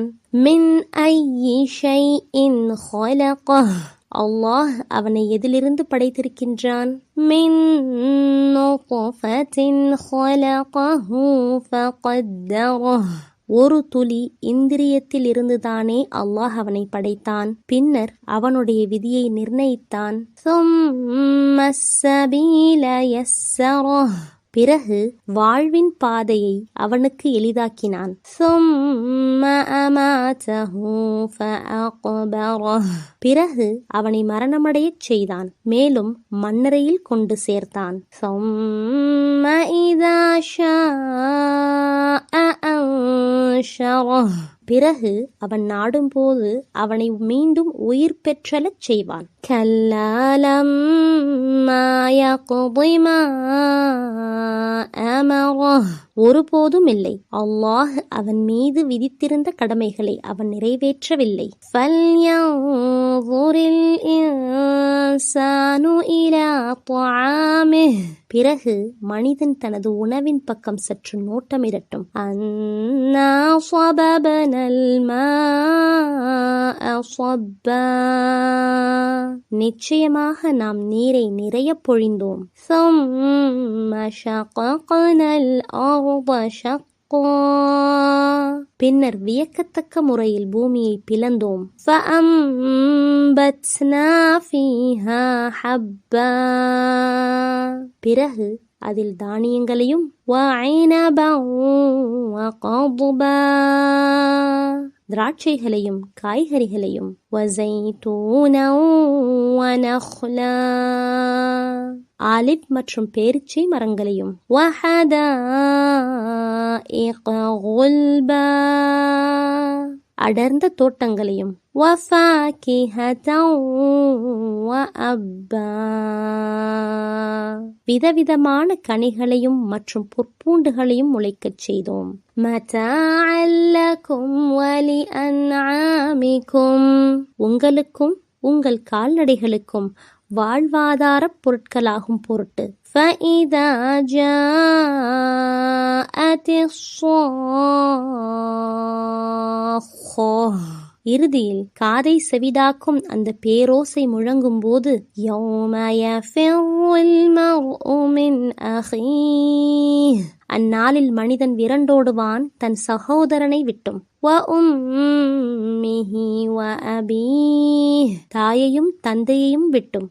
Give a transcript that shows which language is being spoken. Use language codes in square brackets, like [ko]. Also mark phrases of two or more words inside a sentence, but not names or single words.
[ar] مِنْ أَيِّ شَيْءٍ خَلَقَهُ, [ta] அல்லாஹ் அவனை எதிலிருந்து படைத்திருக்கின்றான்? [ar] مِنْ نُطْفَةٍ خَلَقَهُ فَقَدَّرَهُ, [ta] ஒரு துளி இந்திரியத்தில் இருந்துதானே அல்லாஹ் அவனை படைத்தான், பின்னர் அவனுடைய விதியை நிர்ணயித்தான். [ar] ثُمَّ السَّبِيلَ يَسَّرَهُ, [ta] பிறகு வாழ்வின் பாதையை அவனுக்கு எளிதாக்கினான். [ar] ثُمَّ أَمَاتَهُ فَأَقْبَرَهُ, [ta] பிறகு அவனை மரணமடையச் செய்தான், மேலும் மண்ணறையில் கொண்டு சேர்த்தான். [ar] ثُمَّ إِذَا شَاءَ أَنشَرَهُ, [ta] பிறகு அவன் நாடும் போது அவனை மீண்டும் உயிர் பெற்றலச் செய்வான். [ar] كَلَّا لَمَّا يَقْضِ مَا أَمَرَهُ, [ta] ஒருபோதும் இல்லை, அல்லாஹ் அவன் மீது விதித்திருந்த கடமைகளை அவன் நிறைவேற்றவில்லை. [ar] فَلْيَنظُرِ الْإِنسَانُ إِلَىٰ طَعَامِهِ, [ta] பிறகு மனிதன் தனது உணவின் பக்கம் சற்று நோட்டமிடட்டும். [ar] أَنَّا صَبَبْنَا الْمَاءَ صَبًّا, [ta] நிச்சயமாக நாம் நீரை நிறைய பொழிந்தோம். [ar] ثُمَّ شَقَقْنَا الْأَرْضَ شَقًّا, [ta] பின்னர் வியக்கத்தக்க முறையில் பூமியை பிளந்தோம். [ar] فَأَنبَتْنَا فِيهَا حَبًّا, [ta] பிறகு அதில் தானியங்களையும், [ar] وَعِنَبًا وَقَضْبًا, [ta] திராட்சைகளையும் காய்கறிகளையும், [ar] وَزَيْتُونًا وَنَخْلًا, [ta] ஆலிவ் மற்றும் பேரிச்சை மரங்களையும், [ar] وَحَدَائِقَ غُلْبًا, [ta] அடர்ந்த தோட்டங்களையும் [ar] وَفَاكِهَةً وَأَبًّا [ta] விதவிதமான கனிகளையும் மற்றும் பொற்பூண்டுகளையும் முளைக்கச் செய்தோம். [ar] مَتَاعًا لَكُمْ وَلِأَنْعَامِكُمْ [ta] உங்களுக்கும் உங்கள் கால்நடைகளுக்கும் வாழ்வாதாரப் பொருட்களாகும் பொருட்டு. [ar] فَإِذَا جَاءَتِ الصَّاخَّةُ [ta] இறுதியில் காதை செவிடாக்கும் அந்த பேரோசை முழங்கும் போது [ar] يَوْمَ يَفِرُّ الْمَرْءُ مِنْ أَخِيهِ [ta] அந்நாளில் மனிதன் விரண்டோடுவான் தன் சகோதரனை விட்டும். [ar] وَأُمِّهِ وَأَبِيهِ [ta] தாயையும் தந்தையையும் விட்டும்.